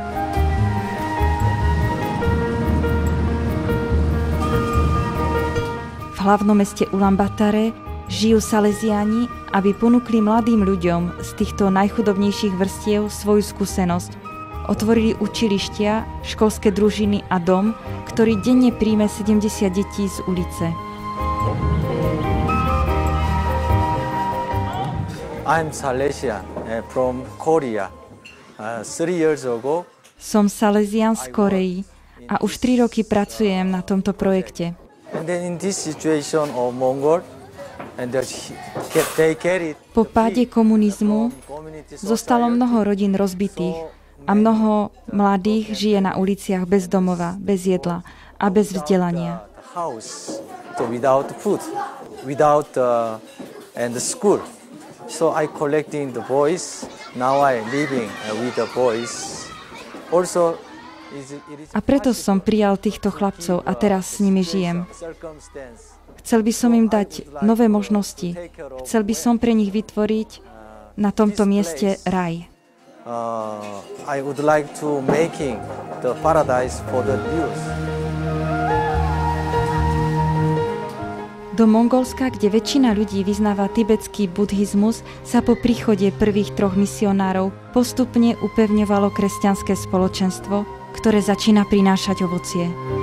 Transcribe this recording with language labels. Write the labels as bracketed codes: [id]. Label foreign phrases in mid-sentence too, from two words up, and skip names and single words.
[sk] V hlavnom meste Ulaanbaatar žijú Salesiáni, aby ponúkli mladým ľuďom z týchto najchudobnejších vrstiev svoju skúsenosť. Otvorili učilištia, školské družiny a dom, ktorý denne príjme 70 detí z ulice. [en] I'm Salesian from Korea. 3 years ago, [sk] Som Salesian z Korei a už 3 roky pracujem na tomto projekte. Po páde komunizmu zostalo mnoho rodín rozbitých a mnoho mladých žije na uliciach bez domova, bez jedla a bez vzdelania. [en] So I collecting the boys. Now I living with the boys. Also [sk] a preto som prijal týchto chlapcov a teraz s nimi žijem. Chcel by som im dať nové možnosti. Chcel by som pre nich vytvoriť na tomto mieste raj. [en] I would like to making the paradise for the youth. [sk] Do Mongolska, kde väčšina ľudí vyznáva tibetský buddhizmus, sa po príchode prvých 3 misionárov postupne upevňovalo kresťanské spoločenstvo, ktoré začína prinášať ovocie.